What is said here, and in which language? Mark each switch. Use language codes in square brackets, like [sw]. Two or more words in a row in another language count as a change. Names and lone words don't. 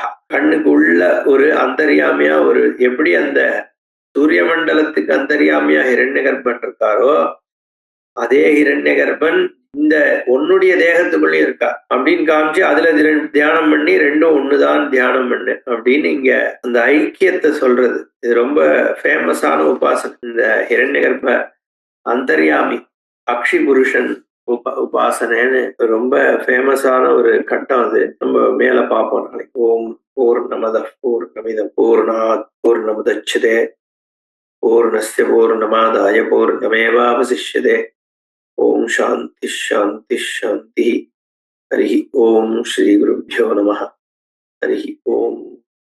[ta] கண்ணுக்கு உள்ள ஒரு அந்தர்யாமியா, ஒரு எப்படி அந்த சூரிய மண்டலத்துக்கு அந்தர்யாமியா ஹிரண்யகர்ப்பன் இருக்காரோ அதே ஹிரண்யகர்ப்பன் இந்த உன்னுடைய தேகத்துக்குள்ளேயும் இருக்கா அப்படின்னு காமிச்சு அதுல தியானம் பண்ணி ரெண்டும் ஒண்ணுதான் தியானம் பண்ணு அப்படின்னு இங்க அந்த ஐக்கியத்தை சொல்றது. இது ரொம்ப ஃபேமஸான உபாசனை. இந்த ஹிரண்யகர்ப்ப அந்தர்யாமி அக்ஷி புருஷன் உபாசனைன்னு ரொம்ப ஃபேமஸான ஒரு கட்டம். அது நம்ம மேல பார்ப்போம் நாளைக்கு. [sa] ॐ पूर्णमदः पूर्णमिदं पूर्णात् पूर्णमुदच्यते पूर्णस्य पूर्णमादाय पूर्णमेवावशिष्यते. ॐ शान्तिः शान्तिः शान्तिः. हरि ॐ श्री गुरुभ्यो नमः. हरि ॐ.